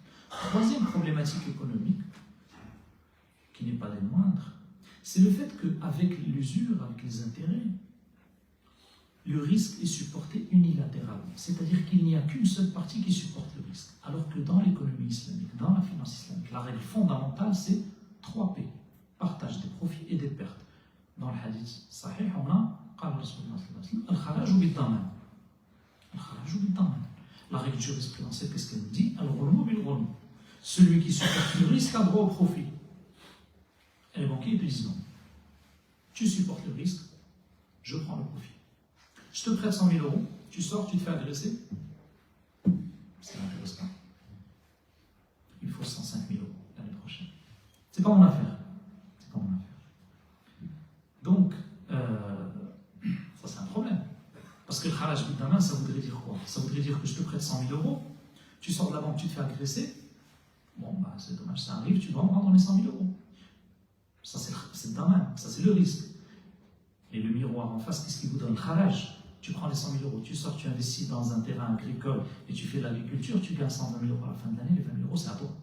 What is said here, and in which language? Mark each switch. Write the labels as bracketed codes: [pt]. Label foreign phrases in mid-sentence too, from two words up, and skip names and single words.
[fr] Troisième problématique économique, qui n'est pas des moindres, c'est le fait qu'avec l'usure, avec les intérêts, le risque est supporté unilatéralement. C'est-à-dire qu'il n'y a qu'une seule partie qui supporte le risque. Alors que dans l'économie islamique, dans la finance islamique, la règle fondamentale, c'est 3 P. Partage des profits et des pertes. Dans le [ar] حديث صحيح, [fr] on a [ar] الخراج بالضمان. الخراج بالضمان. [fr] La règle jurisprudentielle, qu'est-ce qu'elle nous dit? [ar] الغنم بالغرم. [fr] Celui qui supporte le risque a droit au profit. Et les banquiers te disent non. Tu supportes le risque, je prends le profit. Je te prête 100 000 euros, tu sors, tu te fais agresser. Ça n'intéresse pas. Il faut 105 000 euros l'année prochaine. C'est pas mon affaire. C'est pas mon affaire. Donc, ça c'est un problème. Parce que le [ar] خراج بالضمان, [fr] ça voudrait dire quoi? Ça voudrait dire que je te prête 100 000 euros, tu sors de la banque, tu te fais agresser. Bon, bah c'est dommage, ça arrive, tu dois me rendre les 100 000 euros. Ça c'est le daman, ça c'est le risque. Et le miroir en face, qu'est-ce qui vous donne? Kharaj. Tu prends les 100 000 euros, tu sors, tu investis dans un terrain agricole et tu fais de l'agriculture, tu gagnes 120 000 euros à la fin de l'année, les 20 000 euros c'est à toi.